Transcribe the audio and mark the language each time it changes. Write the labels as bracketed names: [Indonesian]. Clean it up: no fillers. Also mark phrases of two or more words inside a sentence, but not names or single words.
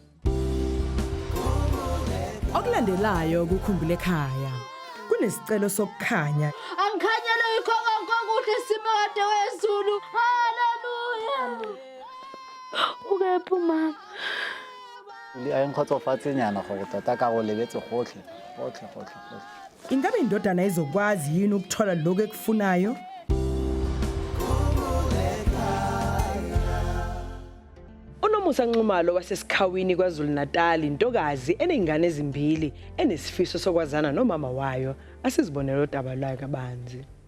[Zulu] Okulandelayo kuKhumbul'ekhaya. Kunesicelo sokukhanya. Angikhanyele yikho konke kuhle simade wezulu. Haleluya. Ukephi mama? [Tswana] Ayengikgotsofatse nyana gore tota ka go lebetse gotlhe. [Zulu] Ingabe indodana izokwazi yini ukuthola lokho ekufunayo? Unomusa Nxumalo wasesikhawini kwaZulu-Natal intokazi enezingane ezimbili enesifiso sokwazana nomama wayo asizibonela udaba lwayo kabanzi.